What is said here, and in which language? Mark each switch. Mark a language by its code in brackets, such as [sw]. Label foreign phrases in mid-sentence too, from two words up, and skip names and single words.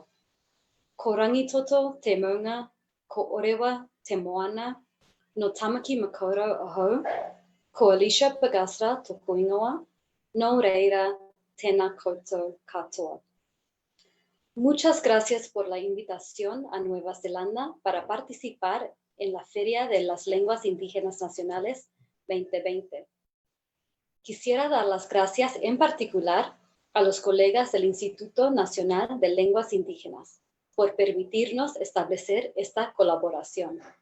[mi] Ko rangitoto te maunga, ko orewa te moana, no Tamaki Makaurau ahau, ko Alicia Bagasra tōku ingoa, no reira tēnā koutou katoa. [es] Muchas gracias por la invitación a Nueva Zelanda para participar en la Feria de las Lenguas Indígenas Nacionales 2020. Quisiera dar las gracias en particular a los colegas del Instituto Nacional de Lenguas Indígenas por permitirnos establecer esta colaboración.